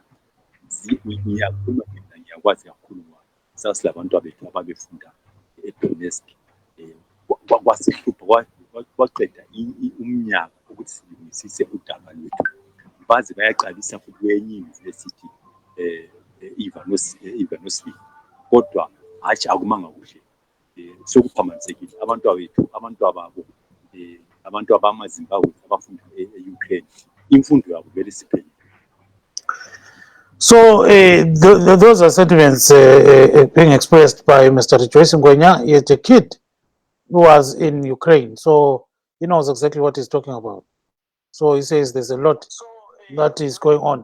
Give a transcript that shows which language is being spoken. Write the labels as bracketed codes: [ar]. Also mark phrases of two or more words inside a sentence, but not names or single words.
[nd] Ngiyakhuluma mina ngiyakwazi kakhulu ngoba sasilabantu abethu ababefunda eDonetsk, kwasihlupha kwaqeda umnyaka ukuthi silungisise udaba lwethu baze bayaqalisa futhi kwenye university Ivanosville kodwa hatshi akumanga kuhle, sokuphambanisekile abantu ababo abantu abamaZimbabwe abafunda e-Ukraine imfundo yabo vele siphelile. [en] So those are sentiments being expressed by Mr. Rejoice Ngwenya. He is a kid who was in Ukraine, so he knows exactly what he's talking about. So he says there's a lot that is going on.